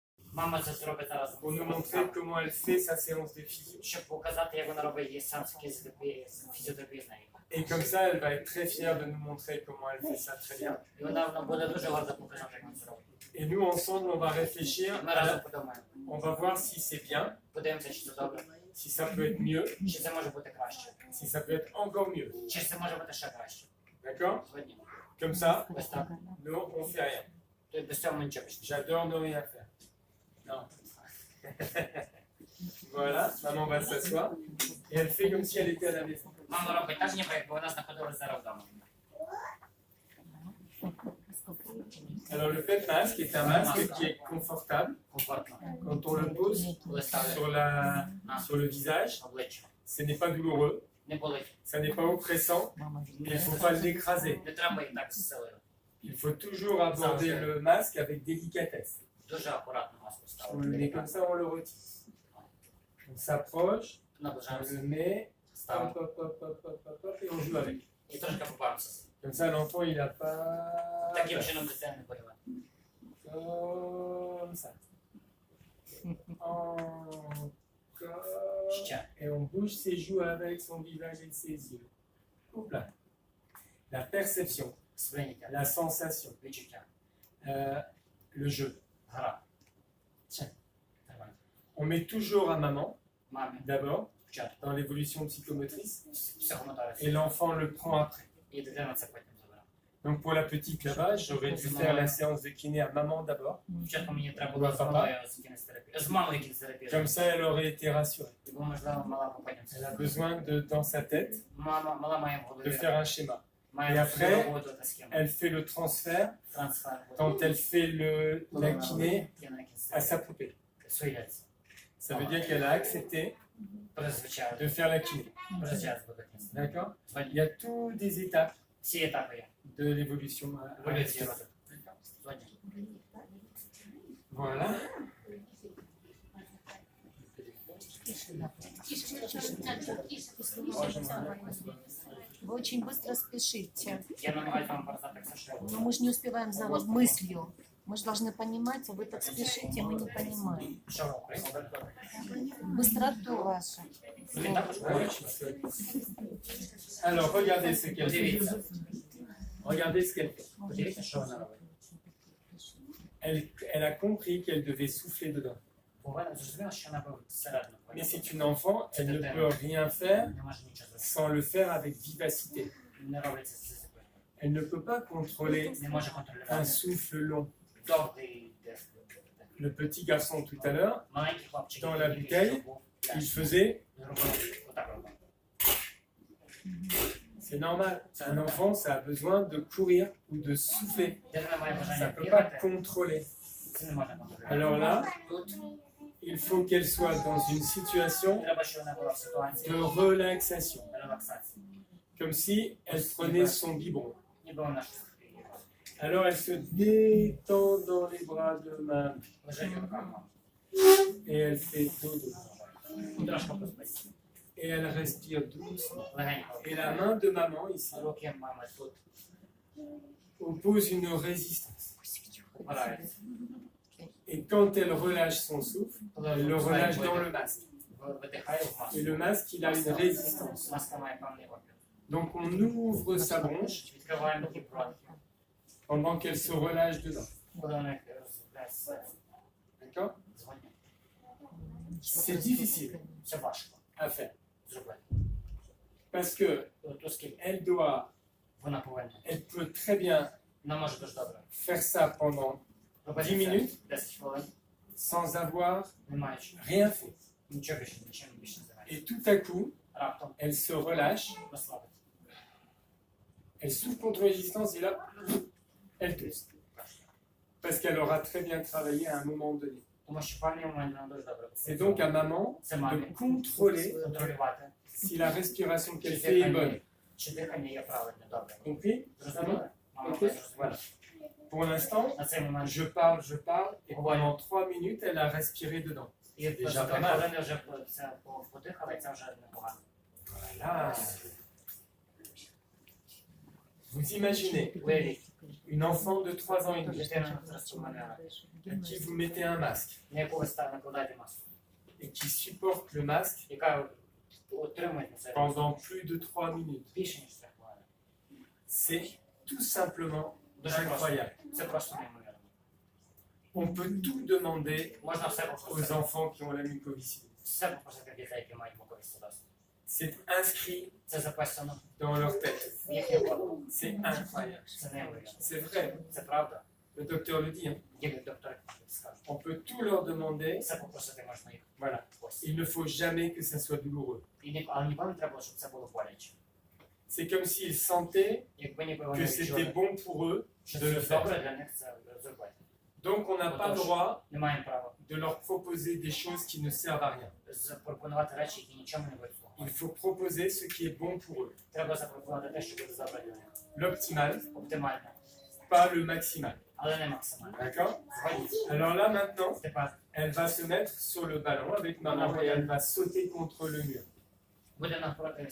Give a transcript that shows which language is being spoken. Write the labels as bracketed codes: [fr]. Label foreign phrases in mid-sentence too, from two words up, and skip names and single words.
[uk] Мама це зробить зараз. [fr] pour nous montrer comment elle fait sa séance de physio. [uk] Щоб показати, як вона робить її сеанс фізіотерапії з нею. [fr] Et comme ça, elle va être très fière de nous montrer comment elle fait ça très bien. [uk] І вона буде дуже горда показати, як вона це робить. [fr] Et nous, ensemble, on va réfléchir. [uk] Ми разом подумаємо. [fr] On va voir si c'est bien, [uk] Подивимося, чи це добре, [fr] si ça peut être mieux, [uk] чи це може бути краще, [fr] si ça peut être encore mieux. [uk] чи це може бути ще краще. [fr] D'accord? [uk] Згодні. [fr] Comme ça, [uk] Ось так. [fr] nous, on fait rien. [uk] Тобто без цього ми нічого почнемо. [fr] J'adore ne rien faire. Non. Voilà, maman va s'asseoir. Et elle fait comme si elle était à la maison. [uk] Мама робить так, ніби якби вона знаходилася зараз вдома. [fr] Alors le pet masque est un masque qui est confortable. [uk] Комфортно. [fr] Quand on le pose [uk] Коли ставлять [fr] sur le visage, [uk] обличчя. [fr] ce n'est pas douloureux, [uk] Не болить. [fr] ça n'est pas oppressant, il ne faut pas l'écraser. [uk] Не треба її так з силою. [fr] Il faut toujours aborder le masque avec délicatesse. [uk] Дуже акуратно маску [fr] On le met comme [uk] ставити. [fr] ça, on le retire. On s'approche, on [uk] Наближаємося. [fr] le met, hop, [uk] Ставимо. [fr] hop, hop, hop, hop, hop, hop, et on joue avec. [uk] І трошки побавимося. [fr] Comme ça, l'enfant, il n'a pas... [uk] Таким чином дитина не боліває. [fr] Comme ça. Encore. [uk] Ще. [fr] Et on bouge ses joues avec son visage et ses yeux. Hop là. La perception, [uk] Сприйняття. [fr] la sensation, [uk] Відчуття. [fr] le jeu. [uk] Гра. Тримай. [fr] On met toujours à maman, [uk] Мамі. [fr] d'abord, [uk] Спочатку. [fr] dans l'évolution psychomotrice, [uk] Психомоторика. [fr] et l'enfant le prend après. [uk] І дитина це потім забере. [fr] Donc pour la petite là-bas, j'aurais dû faire la séance de kiné à maman d'abord. [uk] Спочатку мені треба було з мамою з кінестерапії. З мамою кінестерапії. [fr] Comme ça, elle aurait été rassurée. [uk] Бо, можливо, мала потім [fr] Elle a [uk] це. [fr] besoin, dans sa tête, [uk] Мала має в [fr] de [uk] голові. [fr] faire un schéma. Et [uk] Має [fr] après, [uk] роботу та схему. [fr] Elle fait le transfert [uk] Трансфер. [fr] quand elle fait la kiné à sa poupée. [uk] Сується. [fr] Ça veut dire qu'elle a accepté [uk] Призвичайно. [fr] de faire la kiné. [uk] Призвичайно буде кінець. [fr] D'accord? Il y a tous des étapes [uk] Всі етапи є. [fr] de l'évolution. [uk] Еволюції розвитку. Згодні. [fr] Voilà. [ru] Вы очень быстро спешите. [uk] Я намагаюся вам показати все, що я [ru] Но [uk] буду. [ru] мы же не успеваем за мыслью. Мы же должны понимать, а вы так спешите, мы не понимаем. [uk] Що ви українською? [ru] Быстроту вашу. [uk] Він також говорить. [fr] Alors, regardez ce qu'elle fait. [uk] Подивіться. [fr] Regardez ce qu'elle fait. [uk] Подивіться, що вона робить. [fr] Elle a compris qu'elle devait souffler dedans. [uk] Повинна зрозуміла, що вона робить всередину. [fr] Mais c'est une enfant, elle ne peut rien faire [uk] Не може нічого зробити. [fr] sans le faire avec vivacité. [uk] Не робиться з цим. [fr] Elle ne peut pas contrôler [uk] Не може [fr] un [uk] контролювати. [fr] souffle long. [uk] Довгий дих. [fr] Le petit garçon tout à l'heure, [uk] Маленький хлопчик, [fr] Dans la [uk] який [fr] bouteille, [uk] ще був, [fr] il faisait, [uk] зробив отак робив. [fr] c'est normal. Un enfant, ça a besoin de courir ou de souffler. [uk] Дитина має [fr] Ça [uk] бажання [fr] ne peut pas [uk] бігати, [fr] contrôler. [uk] це не може контролювати. [fr] Alors là, [uk] Тут [fr] il faut qu'elle soit dans une situation [uk] треба, щоб вона була в ситуації [fr] de relaxation. [uk] релаксації. [fr] Comme si elle prenait son biberon. [uk] Ніби вона ж [fr] Alors elle se détend dans les bras de maman. [uk] лежить у руках мами. [fr] Et elle fait dodo. [uk] Трошки поспить. [fr] Et elle respire doucement. [uk] Легенько. [fr] Et la main de maman ici [uk] Руки мами тут [fr] oppose une résistance. [uk] впираються. [fr] Et quand elle relâche son souffle, elle le relâche dans le masque. [uk] Видихає в маску. [fr] Et le masque, il a une résistance. [uk] Маска має певний опір. [fr] Donc on ouvre sa bronche [uk] Відкриваємо ті бронхи. [fr] pendant qu'elle se relâche dedans. [uk] Коли вони розробляються [fr] D'accord? [uk] згодні. [fr] C'est difficile [uk] Це важко [fr] à faire. [uk] зробити. [fr] Parce que [uk] От оскільки [fr] elle doit, [uk] вона повинна. [fr] elle peut très bien [uk] Вона може дуже добре. [fr] faire ça pendant [uk] Робити [fr] 10 [uk] це [fr] minutes [uk] 10 хвилин, [fr] sans avoir [uk] не маючи [fr] rien fait. [uk] нічого більше, нічим більше не займається. [fr] Et tout à coup, [uk] Раптом [fr] elle se relâche, [uk] розслабиться. [fr] elle souffle contre résistance et là, elle tousse. Parce qu'elle aura très bien travaillé à un moment donné. [uk] Тому що в певний момент вона дуже добре. [fr] C'est donc à maman [uk] Це [fr] de [uk] мамі [fr] contrôler [uk] контролювати, [fr] si la respiration [uk] чи [fr] qu'elle fait est bonne. [uk] дихання, чи дихання є правильне, добре. [fr] Compris? [uk] Зрозуміли? Мама [fr] Ok. [uk] буде зрозуміла. [fr] Pour l'instant, [uk] На цей момент [fr] je parle, et pendant 3 minutes, elle a respiré dedans. [uk] і [fr] déjà [uk] за [fr] pas [uk] 3 [fr] mal. [uk] хвилини вже це подихала, і це вже непогано. [fr] Voilà. Vous imaginez [uk] Уявіть, [fr] Une enfant de 3 ans et demi, [uk] Дитина зросту мене, [fr] à qui vous mettez un masque [uk] на яку ви накладаєте маску, [fr] et qui supporte le masque [uk] яка отримує на себе [fr] pendant plus de 3 minutes. [uk] більше, ніж 3 хвилини. [fr] C'est tout simplement [uk] Дуже просто. [fr] incroyable. [uk] Це просто неймовірно. [fr] On peut tout demander [uk] Можна все [fr] aux [uk] попросити. [fr] enfants qui ont la mucoviscidose. [uk] Все попросити дітей, які мають муковисцидоз. [fr] C'est inscrit [uk] Це записано [fr] dans leur tête. [uk] в їхню голову. [fr] C'est incroyable. [uk] Це неймовірно. [fr] C'est vrai. [uk] Це правда. [fr] Le docteur le dit. Hein. [uk] Як доктор скаже. [fr] On peut tout leur demander. [uk] Все попросити можна їх. [fr] Voilà. [uk] Ось. [fr] Il ne faut jamais que ça soit douloureux. [uk] Але ніколи не треба, щоб це було боляче. [fr] C'est comme s'ils sentaient [uk] Якби ніби [fr] que [uk] вони [fr] c'était [uk] відчули, [fr] bon pour eux [uk] що [fr] de le [uk] це добре [fr] faire. [uk] для них це зробити. [fr] Donc on n'a pas le droit [uk] Не маємо права [fr] de leur proposer des choses qui ne servent à rien. [uk] запропонувати речі, які нічому не будуть [fr] Il [uk] слугувати. [fr] faut proposer ce qui est bon pour eux. [uk] Треба запропонувати те, що буде добре для них. [fr] L'optimal, [uk] Оптимально, [fr] pas le maximal. [uk] але не максимально. [fr] D'accord? [uk] Згодіться. [fr] Alors là maintenant, [uk] Тепер [fr] elle va se mettre sur le ballon avec maman et elle va sauter contre le mur. [uk] буде навпроти стіни.